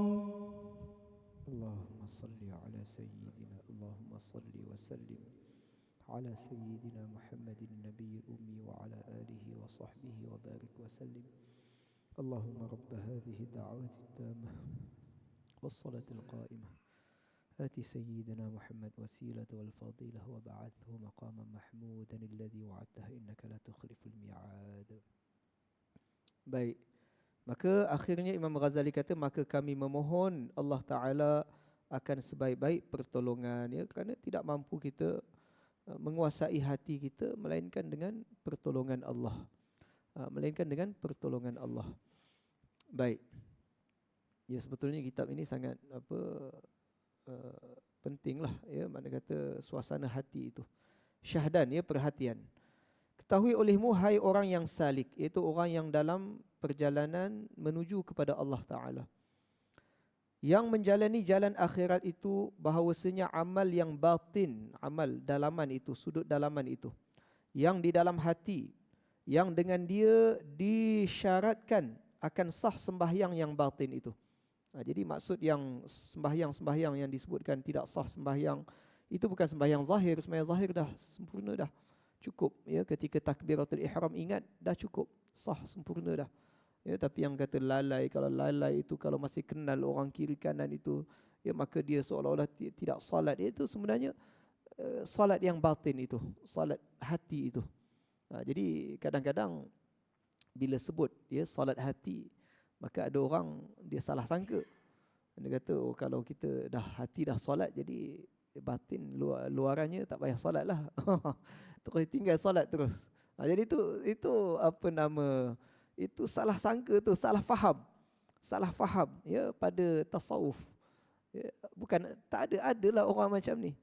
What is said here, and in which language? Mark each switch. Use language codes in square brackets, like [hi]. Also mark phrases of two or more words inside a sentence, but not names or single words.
[ar] اللهم صل على سيدنا اللهم صل وسلم على سيدنا محمد النبي الأمي وعلى آله وصحبه وبارك وسلم اللهم رب هذه الدعوة التامة والصلاة القائمة آت سيدنا محمد وسيلة والفضيلة وبعثه مقاما محمودا الذي وعدته إنك لا تخلف الميعاد. [ms] Baik, maka akhirnya Imam Ghazali kata, maka kami memohon [ar] Allah Ta'ala [ms] akan sebaik-baik pertolongan, ya, kerana tidak mampu kita menguasai hati kita melainkan dengan pertolongan Allah, melainkan dengan pertolongan Allah. Baik, ya, sebetulnya kitab ini sangat pentinglah, ya, mana kata suasana hati itu syahdan, ya, perhatian. Ketahui olehmu hai orang yang salik, iaitu orang yang dalam perjalanan menuju kepada [ar] Allah Ta'ala, [ms] yang menjalani jalan akhirat itu, bahawasanya amal yang batin, amal dalaman itu, sudut dalaman itu, yang di dalam hati, yang dengan dia disyaratkan akan sah sembahyang yang batin itu. Jadi maksud yang sembahyang yang disebutkan tidak sah sembahyang itu bukan sembahyang zahir. Sembahyang zahir dah sempurna dah, cukup, ya, ketika [ar] takbiratul ihram [ms] ingat dah cukup, sah sempurna dah, ya. Tapi yang kata lalai, kalau lalai itu kalau masih kenal orang kiri kanan itu, ya, maka dia seolah-olah tidak salat. Itu sebenarnya salat yang batin itu, salat hati itu. Jadi kadang-kadang bila sebut, ya, salat hati, maka ada orang dia salah sangka. Dia kata, oh, kalau kita dah hati dah solat, jadi batin luarannya tak payah solat lah. Terus tinggal solat terus. Jadi itu apa nama, itu salah sangka, tu salah faham, ya, pada tasawuf, ya, bukan, tak adalah orang macam ni.